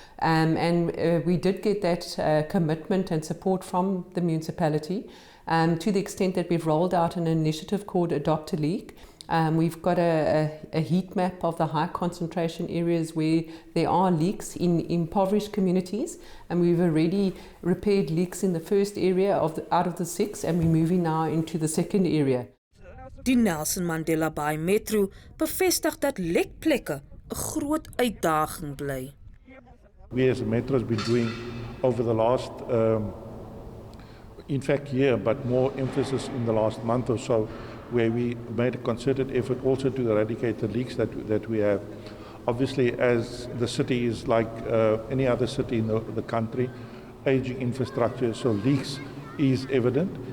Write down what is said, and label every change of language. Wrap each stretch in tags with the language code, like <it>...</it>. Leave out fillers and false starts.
<en>We did get that commitment and support from the municipality to the extent that we've rolled out an initiative called Adopt a Leak. We've got a heat map of the high concentration areas where there are leaks in impoverished communities, and we've already repaired leaks in the first area out of the 6, and we're moving now into the second area.</en> <af>Die Nelson Mandela Bay Metro bevestig dat lekplekke 'n groot uitdaging bly.</af> <en>We as a Metro has been doing over the last, in fact year, but more emphasis in the last month or so, where we made a concerted effort also to eradicate the leaks that we have. Obviously, as the city is like any other city in the country, aging infrastructure, so leaks is evident.</en>